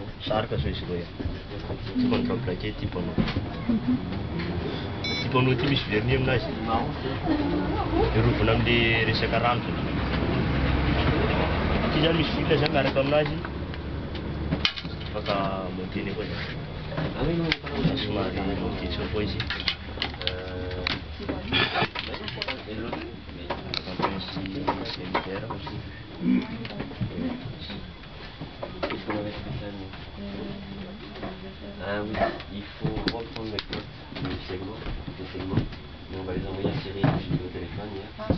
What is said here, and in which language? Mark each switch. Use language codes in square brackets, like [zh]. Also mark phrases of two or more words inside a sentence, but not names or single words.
[mg] sarika so izy roa ty manao plaqué ty panneau ty panneau ty misy vernis aminazy irovona amle resaka rano ty zany misy fila zany miaraka aminazy afaka montene koa zany somary monté tsao koa izy [fr] Qu'est-ce qu'on avait spécialement? Ah oui, il faut reprendre les codes, les segments, et on va les envoyer à Cyril, j'ai eu au téléphone hier.